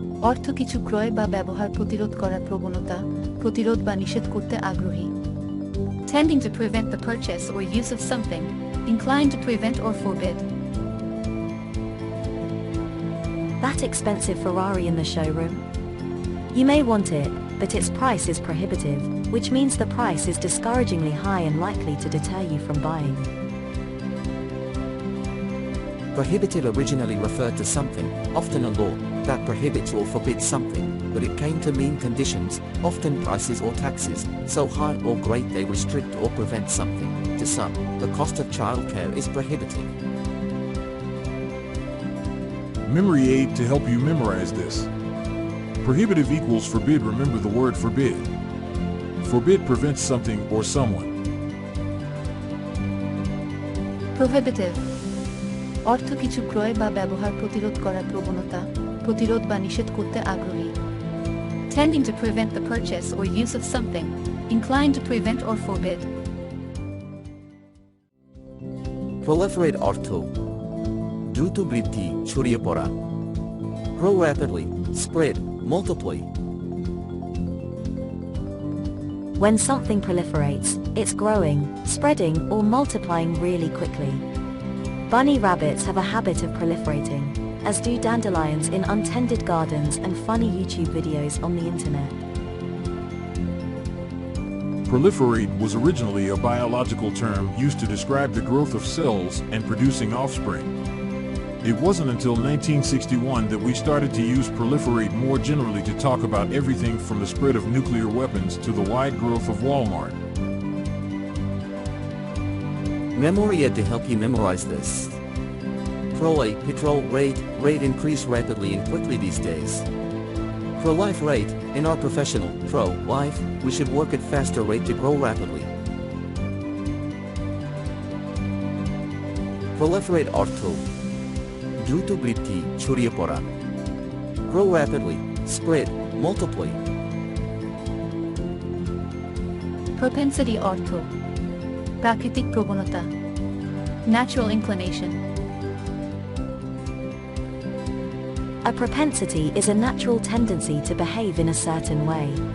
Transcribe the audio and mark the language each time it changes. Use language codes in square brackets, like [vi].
[bn] অর্থ কিছু ক্রয় বা ব্যবহার প্রতিরোধ করার প্রবণতা, প্রতিরোধ বা নিষেধ করতে আগ্রহী. [en] Tending to prevent the purchase or use of something, inclined to prevent or forbid. That expensive Ferrari in the showroom? You may want it, but its price is prohibitive, which means the price is discouragingly high and likely to deter you from buying. Prohibitive originally referred to something, often a law, that prohibits or forbids something, but it came to mean conditions, often prices or taxes, so high or great they restrict or prevent something. To some, the cost of childcare is prohibitive. Memory aid to help you memorize this. Prohibitive equals forbid. Remember the word forbid. Forbid prevents something or someone. Prohibitive. [bn] অর্থ কিছু ক্রয় বা ব্যবহার প্রতিরোধ করার প্রবণতা, প্রতিরোধ বা নিষেধ করতে আগ্রহী. [en] Tending to prevent the purchase or use of something, inclined to prevent or forbid. [bn] Proliferate অর্থ দ্রুত বৃদ্ধি, ছড়িয়ে পড়া. [en] Grow rapidly, spread, multiply. When something proliferates, it's growing, spreading, or multiplying really quickly. Bunny rabbits have a habit of proliferating, as do dandelions in untended gardens and funny YouTube videos on the internet. Proliferate was originally a biological term used to describe the growth of cells and producing offspring. It wasn't until 1961 that we started to use proliferate more generally to talk about everything from the spread of nuclear weapons to the wide growth of Walmart. Memory aid to help you memorize this. Petrol rate increase rapidly and quickly these days. Pro-life rate, in our professional, pro-life, we should work at faster rate to grow rapidly. [bn] Proliferate অর্থ দ্রুত বৃদ্ধি, ছড়িয়ে পড়া. [en] Grow rapidly, spread, multiply. [bn] Propensity অর্থ প্রাকৃতিক প্রবণতা, [en] natural inclination. A propensity is a natural tendency to behave in a certain way.